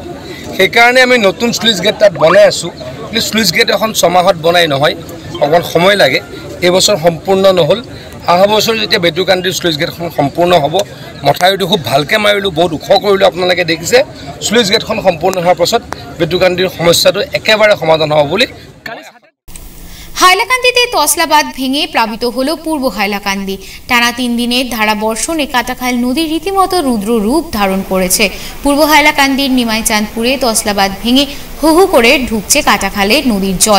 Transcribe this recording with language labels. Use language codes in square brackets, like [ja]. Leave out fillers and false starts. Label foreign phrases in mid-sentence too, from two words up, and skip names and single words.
[as] সেইকাৰণে আমি নতুন [en] sluice gate [as] তাত বনাই আছোঁ। কিন্তু [en] sluice gate [as] এখন 6 মাহত বনাই নহয়, অকণমান সময় লাগে। এইবছৰ সম্পূৰ্ণ নহ'ল। অহা বছৰ যেতিয়া বেতুকান্দিৰ [en] sluice gate [as] সম্পূৰ্ণ হ'ব, মথাউৰিটো খুব ভালকৈ মাৰিলোঁ, বহুত ওখ কৰিলোঁ, আপোনালোকে দেখিছে। [en] sluice gate [as] সম্পূৰ্ণ হোৱাৰ পাছত বেতুকান্দিৰ সমস্যাটো একেবাৰে সমাধান হ'ব বুলি। [bn] হাইলাকান্দিতে তসলাবাদ ভেঙে প্লাবিত হল পূর্ব হাইলাকান্দি। টানা 3 দিনের ধারা বর্ষণে কাটাখাল নদী রীতিমতো রুদ্র রূপ ধারণ করেছে। পূর্ব হাইলাকান্দির নিমাইচাঁদপুরে তসলাবাদ ভেঙে হু হু করে ঢুকছে কাটাখালের নদীর জল।